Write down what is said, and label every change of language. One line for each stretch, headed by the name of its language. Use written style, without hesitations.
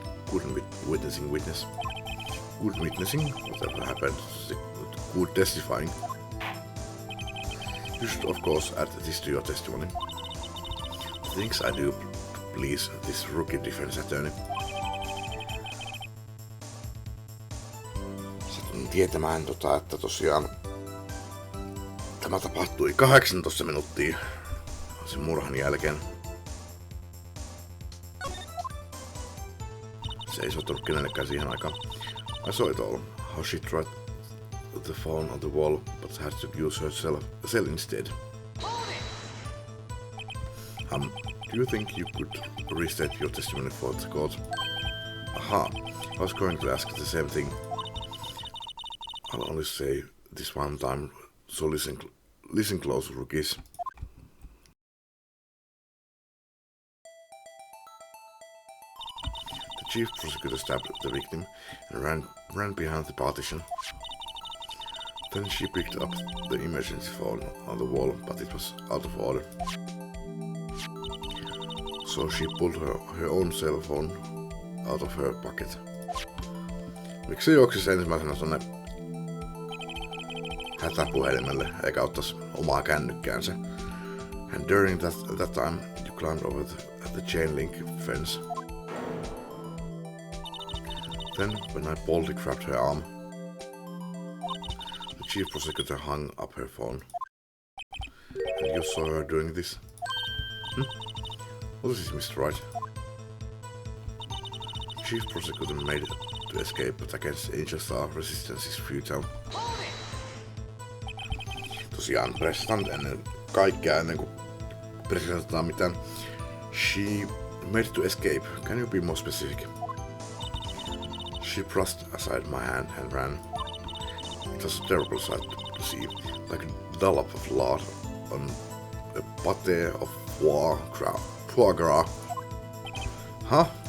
English: Good witnessing. Good witnessing? Whatever happened? Good testifying. You should of course add this to your testimony. Things I do to please this rookie defense attorney.
Finnish: Satun tietämään, että tosiaan tämä tapahtui 18 minuuttia sen murhan jälkeen. Se ei sotunut kenellekään siihen aikaan.
English: I saw it all. How she tried the phone on the wall, but had to use her cell instead. Do you think you could restate your testimony for the court? Aha, I was going to ask the same thing. I'll only say this one time, so listen close, rookies. The chief prosecutor stabbed the victim and ran behind the partition. Then she picked up the emergency phone on the wall, but it was out of order. So she pulled her own cell phone out of her pocket.
Finnish: Miksi se juoksisi ensimmäisenä tonne hätäpuhelimelle eikä ottaisi omaa kännykkäänsä?
English: And during that time, you climbed over the chain link fence. Then, when I boldly grabbed her arm, the chief prosecutor hung up her phone. And you saw her doing this? What is this, Mr. Wright? The chief prosecutor made it to escape, but against Angel Star, resistance is futile.
Finnish: Tosiaan, pressataan ennen kaikkea, ennen kuin pressataan mitään.
English: She made it to escape. Can you be more specific? She brushed aside my hand and ran. It was a terrible sight to see, like a dollop of lard on a pate of foie gras. Huh?